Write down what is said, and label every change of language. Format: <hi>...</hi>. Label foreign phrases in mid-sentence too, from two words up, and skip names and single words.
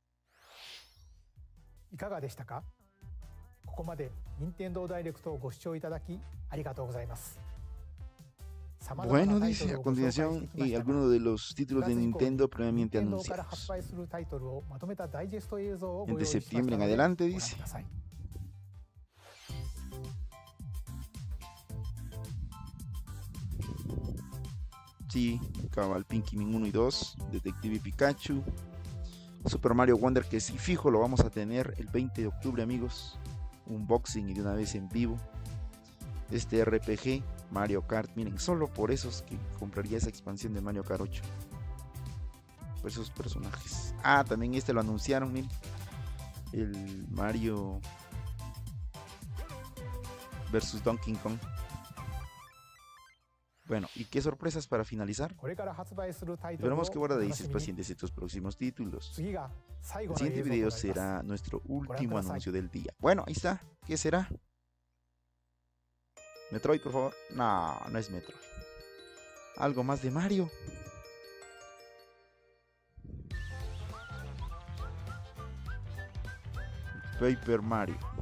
<ja>いかがでしたか？ここまで任天堂ダイレクトをご視聴いただきありがとうございます。</ja> <es>Bueno, dice a continuación algunos de los títulos de Nintendo previamente</es> <ja>任天堂から発</ja> <es>anunciados.</es> <ja>売するタイトルをまとめたダイジェスト映像をご用</ja> <es>De</es> <ja>意しました</ja> <es>septiembre en</es> <ja>ので</ja> <es>adelante,</es> <ja>ご覧</ja> <es>dice.</es> <ja>ください。</ja> <es>Sí, Cabal Pinky Min 1 y 2, Detective Pikachu, Super Mario Wonder, que sí fijo lo vamos a tener el 20 de octubre, amigos. Unboxing y de una vez en vivo. Este RPG, Mario Kart, miren, solo por esos que compraría esa expansión de Mario Kart 8. Por esos personajes. Ah, también este lo anunciaron, miren. El Mario versus Donkey Kong. Bueno, ¿y qué sorpresas para finalizar?</es> <ja>これから発売するタイトルを</ja> <es>Esperamos que</es> <ja>お楽</ja> <es>guardéis</es> <ja>しみに。</ja> <es>pacientes estos próximos títulos.</es> <ja>次が最</ja> <es>El</es> <ja>後の</ja> <es>siguiente</es> <ja>映像とな</ja> <es>video</es> <ja>ります。</ja> <es>será nuestro último Guarda, anuncio del día. Bueno, ahí está. ¿Qué será? Metroid, por favor. No, no es Metroid. Algo más de Mario. Paper Mario.</es>